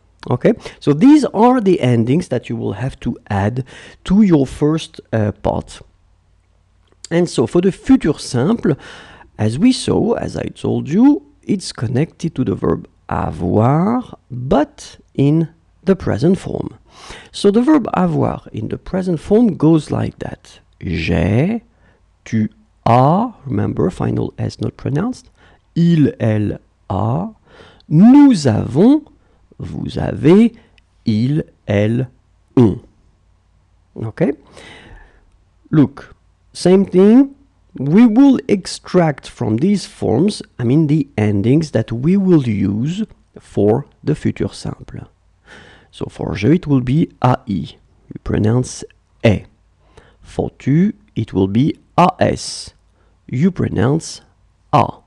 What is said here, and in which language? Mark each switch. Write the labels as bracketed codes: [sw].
[en] Okay, so these are the endings that you will have to add to your first part. And so for the future simple, as we saw, as I told you, it's connected to the verb avoir, but in the present form. So the verb avoir in the present form goes like that. [fr] J'ai, tu as, [en] remember, final S not pronounced, [fr] il, elle, a, nous avons, vous avez, il, elle, ont. [en] Okay? Look, same thing. We will extract from these forms, the endings that we will use for the future simple. So for je, it will be AI. You pronounce E. For tu, it will be AS. You pronounce A.